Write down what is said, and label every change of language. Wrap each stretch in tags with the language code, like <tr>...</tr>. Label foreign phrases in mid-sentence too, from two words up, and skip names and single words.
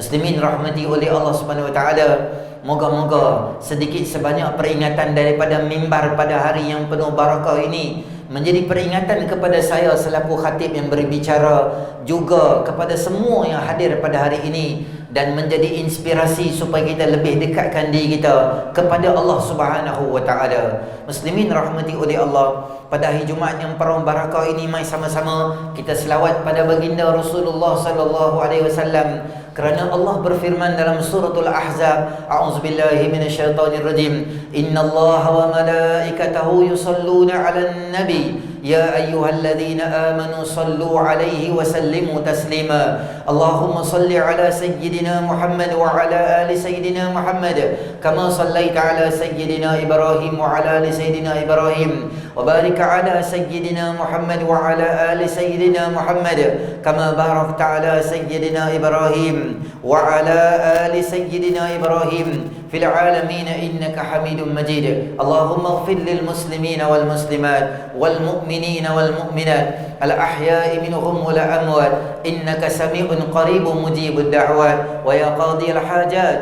<ms>Muslimin rahmati oleh Allah</ms> <ar>سبحانه وتعالى,</ar> <ms>moga-moga sedikit sebanyak peringatan daripada mimbar pada hari yang penuh barakah ini menjadi peringatan kepada saya selaku khatib yang berbicara, juga kepada semua yang hadir pada hari ini, dan menjadi inspirasi supaya kita lebih dekatkan diri kita kepada Allah</ms> <ar>سبحانه وتعالى.</ar> <ms>Muslimin rahmati oleh Allah, pada hari Jumaat yang penuh barakah ini, mari sama-sama kita selawat pada baginda Rasulullah</ms> <ar>صلى الله عليه وسلم.</ar> <ms>Kerana Allah berfirman dalam suratul Ahzab,</ms> <ar>أعوذ بالله من الشيطان الرجيم إن الله وملائكته يصلون على النبي يا أيها الذين آمنوا صلوا عليه وسلموا تسليما. اللهم صل على سيدنا محمد وعلى آل سيدنا محمد كما صليت على سيدنا إبراهيم وعلى آل سيدنا إبراهيم وبارك على سيدنا محمد وعلى آل سيدنا محمد كما باركت على سيدنا إبراهيم وعلى آل سيدنا إبراهيم في العالمين إنك حميد مجيد. اللهم اغفر للمسلمين والمسلمات والمؤمنين والمؤمنات الأحياء منهم والأموات إنك سميع قريب مجيب الدعوات ويا قاضي الحاجات.</ar>